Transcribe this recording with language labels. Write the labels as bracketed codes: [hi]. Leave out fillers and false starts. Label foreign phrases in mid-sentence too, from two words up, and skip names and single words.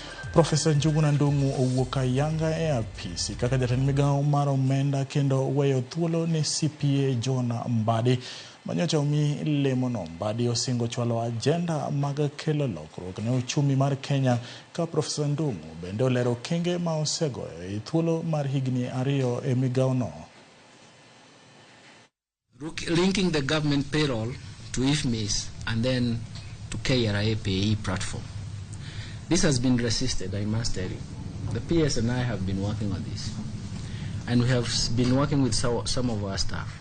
[luo] Professor Njuguna Ndung'u owuok ayanga e apisi kaka jatend migawo mar omenda kendo weyo thuolo ne CPA John Mbadi manyocha omi lemono. Mbadi osingo chwalo agenda mag kelo lokruok ne uchumi mar Kenya ka Professor Ndung'u bende olero kenge ma osegoyo e thuolo mar higni 2 e migawono. [en] Linking the government payroll to IFMIS and then to KRA PAE platform. This has been resisted, I must tell you. The PS and I have been working on this. And we have been working with some of our staff.